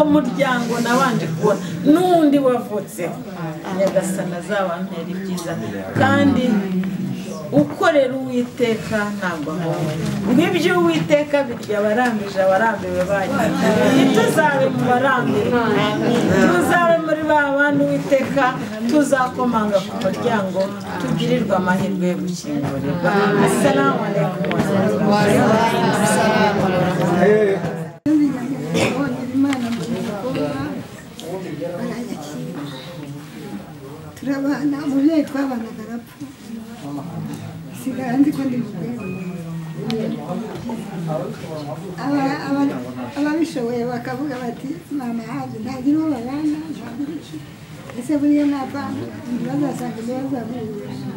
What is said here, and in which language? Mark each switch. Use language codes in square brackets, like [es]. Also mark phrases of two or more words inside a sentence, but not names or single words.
[rw] muryango nabanje kubona n'undi wavutse Nyagasana azabantera ibyiza kandi ukorera Uwiteka ntabwo nk'ibyo Uwiteka birya barambije abarambiwe bagiye tuzabe mu barambire tuzabe muri babandi Uwiteka tuzakomanga ku muryango tugirirwa amahirwe yo gukingurirwa. [ar] السلام عليكم ورحمة الله وبركاته. [rw] turabana umubyeyi twabanaga arapfa sigara nzi ko ndi mubyeyi ababishoboye bakavuga bati mama haje ntagira uwo babana ntagira iki ese buriya napanga ntibazasanga ibyo bazamubwira